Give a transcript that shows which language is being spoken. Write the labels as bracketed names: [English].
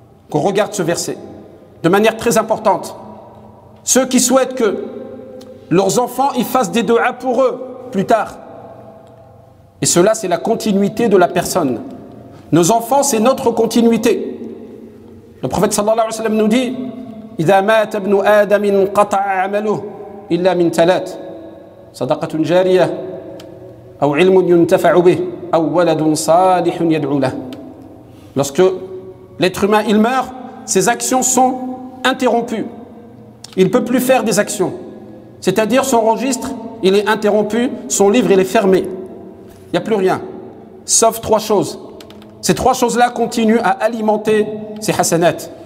[French] Qu'on regarde ce verset de manière très importante. Ceux qui souhaitent que leurs enfants ils fassent des du'a pour eux plus tard. Et cela, c'est la continuité de la personne. Nos enfants, c'est notre continuité. Le prophète sallallahu alayhi wa sallam nous dit [Arabic] إذا مات ابن آدم انقطع عمله إلا من ثلاث صدقة جارية أو علم ينتفع به أو ولد صالح يدعو له. [French] Lorsque l'être humain il meurt, ses actions sont interrompues. Il ne peut plus faire des actions. C'est-à-dire son registre, il est interrompu, son livre, il est fermé. Il n'y a plus rien, sauf trois choses. Ces trois choses-là continuent à alimenter ses hasanats.